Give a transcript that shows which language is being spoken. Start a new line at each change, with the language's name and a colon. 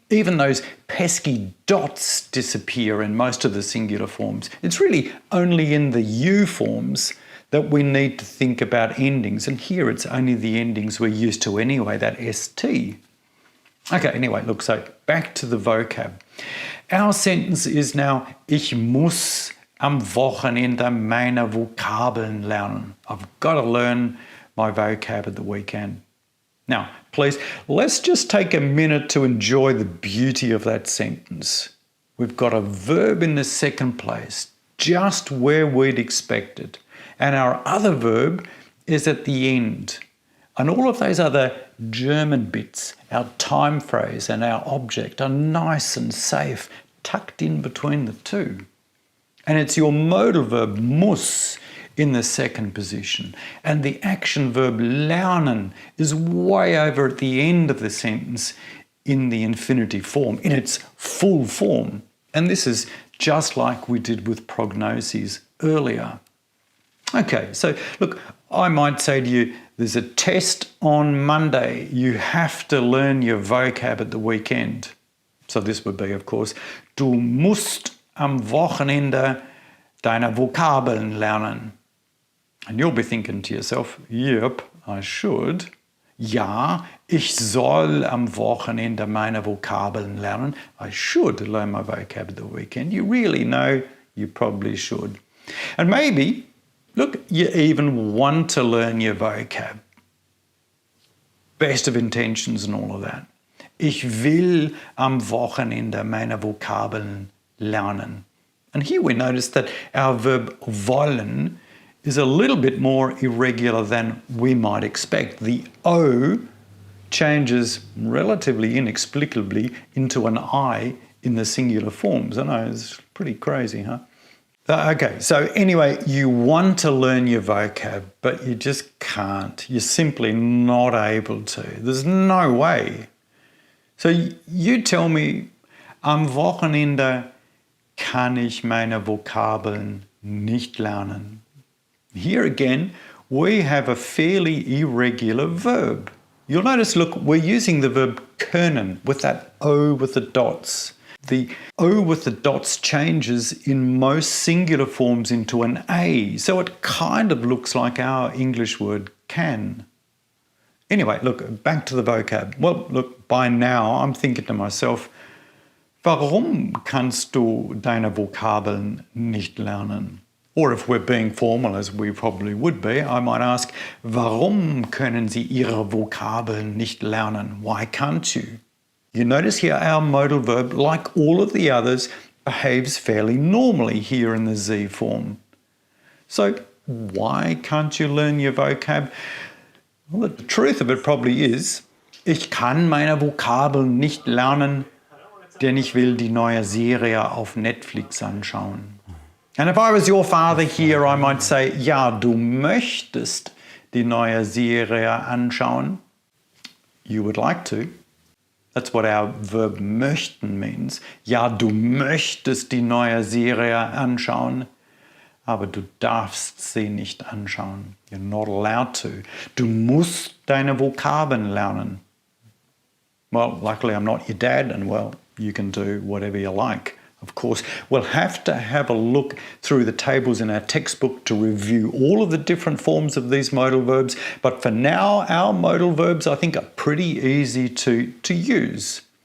English: Even those pesky dots disappear in most of the singular forms. It's really only in the you forms that we need to think about endings, and here it's only the endings we're used to anyway, that st. Okay, anyway, look, so back to the vocab. Our sentence is now,
German: ich muss am Wochenende meine Vokabeln lernen.
English: I've got to learn my vocab at the weekend. Now, please, let's just take a minute to enjoy the beauty of that sentence. We've got a verb in the second place, just where we'd expect it. And our other verb is at the end. And all of those other German bits, our time phrase and our object, are nice and safe, tucked in between the two. And it's your modal verb muss in the second position. And the action verb lernen is way over at the end of the sentence in the infinitive form, in its full form. And this is just like we did with prognoses earlier. Okay, so look, I might say to you, there's a test on Monday. You have to learn your vocab at the weekend. So this would be, of course,
German: du musst am Wochenende deine Vokabeln lernen.
English: And you'll be thinking to yourself, yep, I should.
German: Ja, ich soll am Wochenende meine Vokabeln lernen.
English: I should learn my vocab at the weekend. You really know you probably should. And maybe, look, you even want to learn your vocab. Best of intentions and all of that.
German: Ich will am Wochenende meine Vokabeln lernen.
English: And here we notice that our verb wollen is a little bit more irregular than we might expect. The O changes relatively inexplicably into an I in the singular forms. I know, it's pretty crazy, huh? Okay, so anyway, you want to learn your vocab, but you just can't. You're simply not able to. There's no way. So you tell me,
German: am Wochenende kann ich meine Vokabeln nicht lernen.
English: Here again, we have a fairly irregular verb. You'll notice, look, we're using the verb können with that O with the dots. The O with the dots changes in most singular forms into an A, so it kind of looks like our English word can. Anyway, look, back to the vocab. Well, look, by now I'm thinking to myself,
German: warum kannst du deine Vokabeln nicht lernen?
English: Or if we're being formal, as we probably would be, I might ask,
German: warum können Sie Ihre Vokabeln nicht lernen?
English: Why can't you? You notice here our modal verb, like all of the others, behaves fairly normally here in the Z form. So why can't you learn your vocab? Well, the truth of it probably is,
German: ich kann meine Vokabeln nicht lernen, denn ich will die neue Serie auf Netflix anschauen.
English: And if I was your father here, I might say,
German: ja, du möchtest die neue Serie anschauen.
English: You would like to. That's what our verb möchten means.
German: Ja, du möchtest die neue Serie anschauen, aber du darfst sie nicht anschauen.
English: You're not allowed to.
German: Du musst deine Vokabeln lernen.
English: Well, luckily I'm not your dad, and well, you can do whatever you like. Of course, we'll have to have a look through the tables in our textbook to review all of the different forms of these modal verbs. But for now, our modal verbs, I think, are pretty easy to use.